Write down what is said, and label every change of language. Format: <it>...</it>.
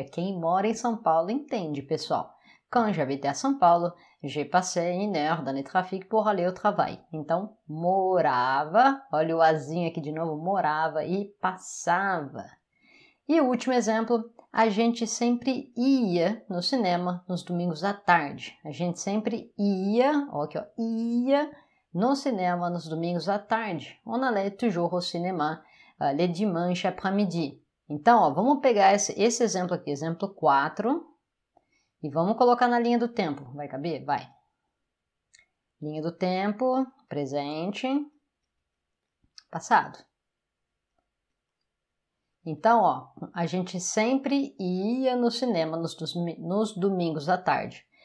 <pt>Quem mora em São Paulo entende, pessoal.</pt> <fr>Quand j'habitais à São Paulo, j'ai passé 1 heure dans le trafic pour aller au travail.</fr> <pt>Então, morava, olha o azinho aqui de novo, morava e passava. E o último exemplo, a gente sempre ia no cinema nos domingos à tarde. A gente sempre ia, ó aqui ó, ia no cinema nos domingos à tarde.</pt> <fr>On allait toujours au cinéma le dimanche après-midi.</fr> <pt>Então, ó, vamos pegar esse exemplo aqui, exemplo 4, e vamos colocar na linha do tempo. Vai caber? Vai. Linha do tempo, presente, passado. Então, ó, a gente sempre ia no cinema nos domingos à tarde.</pt>